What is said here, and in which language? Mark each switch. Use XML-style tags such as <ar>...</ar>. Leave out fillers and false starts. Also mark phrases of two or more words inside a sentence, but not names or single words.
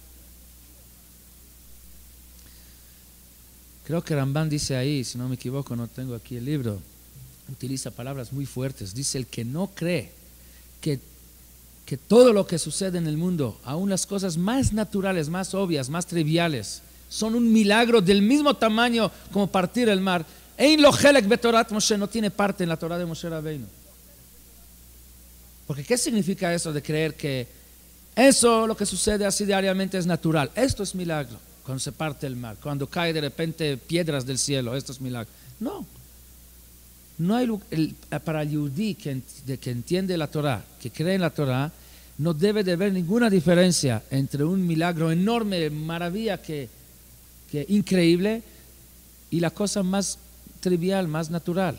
<es>Creo que Rambam dice ahí, si no me equivoco, no tengo aquí el libro, utiliza palabras muy fuertes. Dice: el que no cree que todo lo que sucede en el mundo, aún las cosas más naturales, más obvias, más triviales, son un milagro del mismo tamaño como partir el mar,</es> <he>אין לו חלק בתורת משה,</he> <es>no tiene parte en la Torah de Moshe Rabbeinu. Porque ¿qué significa eso de creer que eso, lo que sucede así diariamente, es natural? Esto es milagro, cuando se parte el mar, cuando cae de repente piedras del cielo, esto es milagro. No hay para el yudí que entiende la Torah, que cree en la Torah, no debe de haber ninguna diferencia entre un milagro enorme, maravilla que increíble, y la cosa más trivial, más natural.</es>